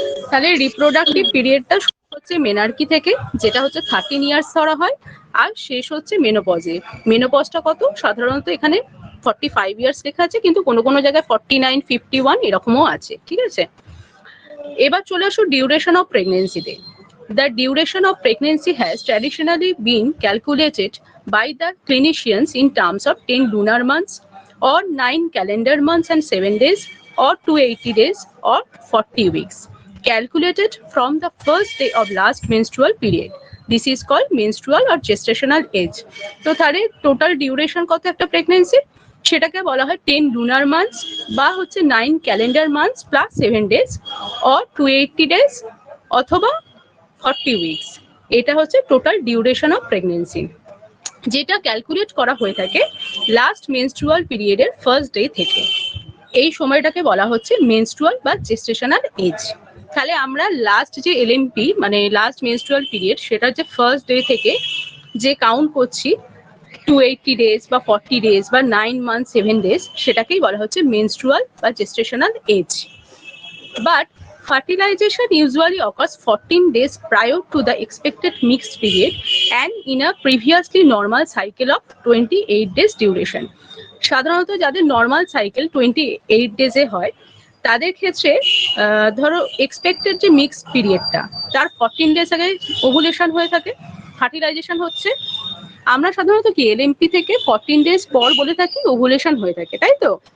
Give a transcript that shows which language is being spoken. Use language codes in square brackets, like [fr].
[bn] তাহলে রিপ্রোডাক্টিভ পিরিয়ডটা শুরু হচ্ছে মেনার্কি থেকে, যেটা হচ্ছে 13 ইয়ার্স ধরা হয়, আর শেষ হচ্ছে মেনোপজে। মেনোপজটা কত? সাধারণত এখানে 45 ইয়ার্স লেখা আছে, কিন্তু কোনো কোনো জায়গায় 49, 51 এরকমও আছে। ঠিক আছে, এবার চলে আসো duration of প্রেগনেন্সিতে। [en] The duration of pregnancy has traditionally been calculated by the clinicians in terms of 10 lunar months or 9 calendar months and 7 days or 280 days or 40 weeks, calculated from the first day of last menstrual period. This is called menstrual or gestational age. [bn] তো তাহলে total duration কত একটা pregnancy? সেটাকে বলা হয় [en] 10 lunar months [bn] বা হচ্ছে [en] 9 calendar months plus 7 days or 280 days [bn] অথবা 40 উইকস। এটা হচ্ছে টোটাল ডিউরেশন অফ প্রেগনেন্সি, যেটা ক্যালকুলেট করা হয়ে থাকে লাস্ট মেনস্ট্রুয়াল পিরিয়ডের ফার্স্ট ডে থেকে। এই সময়টাকে বলা হচ্ছে মেনস্ট্রুয়াল বা জেস্টেশনাল এজ। তাহলে আমরা লাস্ট যে এলএমপি মানে লাস্ট মেনস্ট্রুয়াল পিরিয়ড, সেটার যে ফার্স্ট ডে থেকে যে কাউন্ট করছি 280 ডেজ বা 40 ডেজ বা 9 মান্থ 7 ডেজ, সেটাকেই বলা হচ্ছে মেনস্ট্রুয়াল বা gestational age. [en] But fertilization usually occurs 14 days prior to the expected mixed period and in a previously normal cycle of 28 days duration. [bn] সাধারণত যাদের নর্মাল সাইকেল 28 ডেজে হয়, তাদের ক্ষেত্রে ধরো এক্সপেক্টেড যে মিক্সড পিরিয়ডটা, তার 14 ডেজ আগে ওভুলেশন হয়ে থাকে, ফার্টিলাইজেশন হচ্ছে। আমরা সাধারণত কি এলএমপি থেকে 14 ডেজ পর বলে থাকি ওভুলেশন হয়ে থাকে, তাই তো?